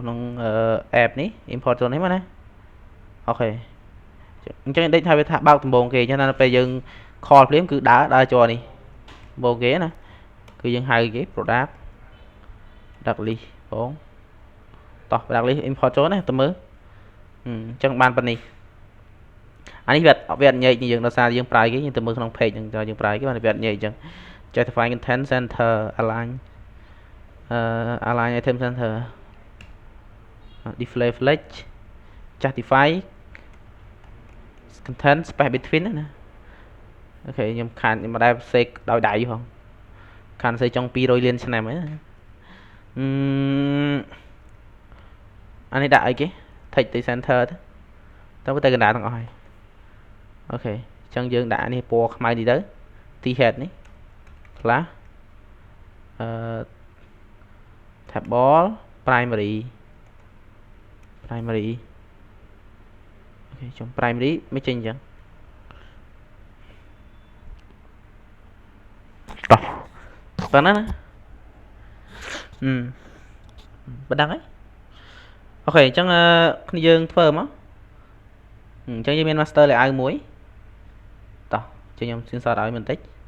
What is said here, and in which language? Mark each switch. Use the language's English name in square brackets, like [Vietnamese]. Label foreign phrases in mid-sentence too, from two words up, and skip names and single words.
[Khmer] ក្នុង app នេះ import ចូលនេះមកណាអូខេអញ្ចឹងដេកថាវាថាបើកដំបងគេអញ្ចឹងដល់ពេលយើង call ភ្លាមគឺដើរចូលនេះដំបងគេណាគឺយើងហៅគេ [English] product list [Khmer] បងតោះ [English] product list [Khmer] import ចូលណាទៅមើលអញ្ចឹងបានប៉ុណ្នេះអានេះវាអត់ញែកយើងដោយសារយើងប្រើគេយើងទៅមើលក្នុង page ហ្នឹងយើងប្រើគេបានវាអត់ញែកអញ្ចឹង [English] justify content center align item center display flex justify content space between [Khmer] ណាអូខេខ្ញុំខានខ្ញុំមិនដែលសេកដោយដៃផងខានសេចង់200លានឆ្នាំហ្នឹង អានេះដាក់អីគេ [English] text center [Khmer] ទៅទៅកណ្ដាលទាំងអស់ហើយអូខេអញ្ចឹងយើងដាក់នេះពណ៌ខ្មៅនេះទៅ [English] t head [Khmer] នេះ class [English] table primary [Khmer] អូខេចុង primary មិនចេញអញ្ចឹងតោះប៉ុណ្ណាណាប៉ុណ្ណឹងហើយអូខេអញ្ចឹងគ្នាយើងធ្វើមកអញ្ចឹងយើងមាន [English] master layout [Khmer] មួយតោះជិះខ្ញុំសៀនសតឲ្យបន្តិច